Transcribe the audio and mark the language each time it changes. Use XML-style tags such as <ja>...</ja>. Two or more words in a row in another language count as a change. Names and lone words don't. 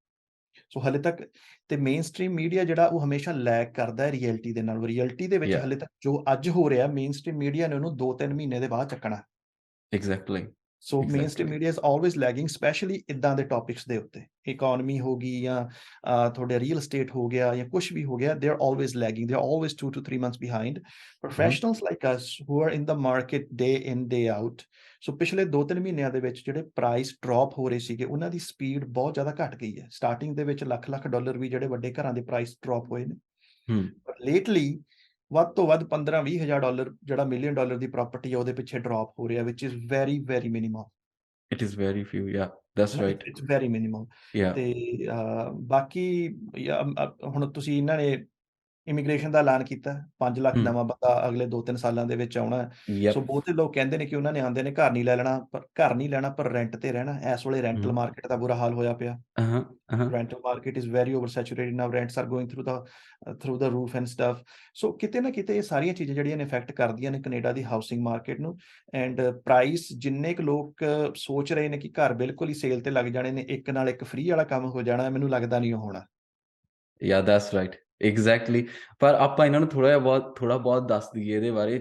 <pa>ਸੋ ਹਾਲੇ ਤੱਕ ਤੇ</pa> <en>mainstream media</en> <pa>ਜਿਹੜਾ ਉਹ ਹਮੇਸ਼ਾ ਲੈਗ ਕਰਦਾ ਹੈ ਰਿਐਲਿਟੀ ਦੇ ਨਾਲ। ਰਿਐਲਿਟੀ ਦੇ ਵਿੱਚ ਯਾ ਹਾਲੇ ਤੱਕ ਜੋ ਅੱਜ ਹੋ ਰਿਹਾ</pa> <en>mainstream media</en> <pa>ਨੇ ਉਹਨੂੰ 2-3 ਮਹੀਨੇ ਦੇ ਬਾਅਦ ਚੱਕਣਾ।</pa> <en>ਐਗਜ਼ੈਕਟਲੀ। So mainstream media is always lagging,</en> <pa>ਸਪੈਸ਼ਲੀ ਇਦਾਂ ਦੇ ਟੌਪਿਕਸ ਦੇ ਉੱਤੇ। ਇਕੋਨਮੀ ਹੋ ਗਈ ਜਾਂ ਤੁਹਾਡੇ</pa> <en>real estate</en> <pa>ਹੋ ਗਿਆ ਜਾਂ ਕੁਛ ਵੀ ਹੋ ਗਿਆ,</pa> <en>they are always lagging, they are always 2 to 3 months behind. Professionals like us who are in the market day in day out,</en> <pa>ਸੋ ਪਿਛਲੇ 2-3 ਮਹੀਨਿਆਂ ਦੇ ਵਿੱਚ ਜਿਹੜੇ</pa> <en>price drop</en> <pa>ਹੋ ਰਹੇ ਸੀਗੇ ਉਹਨਾਂ ਦੀ ਸਪੀਡ ਬਹੁਤ ਜ਼ਿਆਦਾ ਘਟ ਗਈ ਹੈ। ਸਟਾਰਟਿੰਗ ਦੇ ਵਿੱਚ ਲੱਖ ਡਾਲਰ ਵੀ ਜਿਹੜੇ ਵੱਡੇ ਘਰਾਂ ਦੇ</pa> <en>price drop</en> <pa>ਹੋਏ ਨੇ। ਪਰ ਲੇਟਲੀ ਵੱਧ ਤੋਂ ਵੱਧ 15-20 ਹਜ਼ਾਰ ਡਾਲਰ ਜਿਹੜਾ</pa> <en>million dollar</en> <pa>ਦੀ ਪ੍ਰਾਪਰਟੀ ਹੈ ਉਹਦੇ ਪਿੱਛੇ ਡਰੌਪ ਹੋ ਰਿਹਾ,</pa> <en>which is very very minimum. It is very few. Ya that's right. It's very minimum. ਯਾ</en> <pa>ਤੇ ਬਾਕੀ ਹੁਣ ਤੁਸੀਂ ਇਹਨਾਂ ਨੇ ਇਮੀਗ੍ਰੇਸ਼ਨ ਦਾ ਐਲਾਨ ਕੀਤਾ 5 ਲੱਖ ਨਵਾਂ ਬੰਦਾ ਅਗਲੇ 2-3 ਸਾਲਾਂ ਦੇ ਵਿੱਚ ਆਉਣਾ ਹੈ। ਸੋ</pa> <en>Yep.</en> <pa>ਬਹੁਤੇ ਲੋਕ ਕਹਿੰਦੇ ਨੇ ਕਿ ਉਹਨਾਂ ਨੇ ਆਉਂਦੇ ਨੇ ਘਰ ਨਹੀਂ ਲੈ ਲੈਣਾ, ਪਰ ਘਰ ਨਹੀਂ ਲੈਣਾ ਪਰ ਰੈਂਟ ਤੇ ਰਹਿਣਾ। ਇਸ ਵੇਲੇ</pa> <en>rental market</en> <pa>ਦਾ ਬੁਰਾ ਹਾਲ ਹੋਇਆ ਪਿਆ।</pa> <en>Rental market is very oversaturated now. Rents are going through the roof and stuff.</en> <pa>So ਕਿਤੇ ਨਾ ਕਿਤੇ ਇਹ ਸਾਰੀਆਂ ਚੀਜ਼ਾਂ ਜਿਹੜੀਆਂ ਨੇ ਇਫੈਕਟ ਕਰਦੀਆਂ ਨੇ ਕੈਨੇਡਾ ਦੀ</pa> <en>housing market</en> <pa>ਨੂੰ।</pa> <en>And price</en> <pa>ਜਿੰਨੇ ਕੁ ਲੋਕ ਸੋਚ ਰਹੇ ਨੇ ਕਿ ਘਰ ਬਿਲਕੁਲ ਹੀ ਸੇਲ ਤੇ ਲੱਗ ਜਾਣੇ ਨੇ, ਇੱਕ ਨਾਲ ਇੱਕ ਫ੍ਰੀ ਵਾਲਾ ਕੰਮ ਹੋ ਜਾਣਾ, ਮੈਨੂੰ ਲੱਗਦਾ ਨਹੀਂ ਉਹ ਹੋਣਾ।</pa> <en>Ya that's right. Exactly.</en> <pa>ਪਰ ਆਪਾਂ ਇਹਨਾਂ ਨੂੰ ਥੋੜਾ ਬਹੁਤ ਦੱਸ ਦਈਏ ਇਹਦੇ ਬਾਰੇ।</pa>